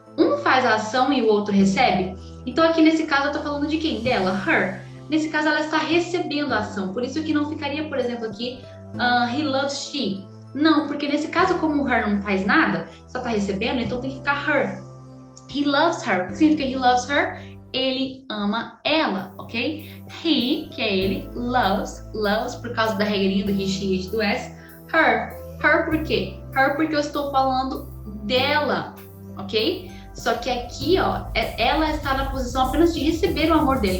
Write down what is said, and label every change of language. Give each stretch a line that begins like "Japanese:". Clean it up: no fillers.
Portuguese: Um faz a ação e o outro recebe? Então, aqui nesse caso, eu tô falando de quem? Dela, her. Nesse caso, ela está recebendo a ação. Por isso que não ficaria, por exemplo, aqui,
English: he loves she.
Portuguese: Não, porque nesse caso, como o her não faz nada, só tá recebendo, então tem que ficar her.
English: He loves her.
Portuguese: O que significa
English: he loves her?
Portuguese: Ele ama ela, ok? He, que é ele, loves por causa da regrinha do he, she, it, do S. Her por quê? Her porque eu estou falando dela, ok? Só que aqui, ó, ela está na posição apenas de receber o amor dele.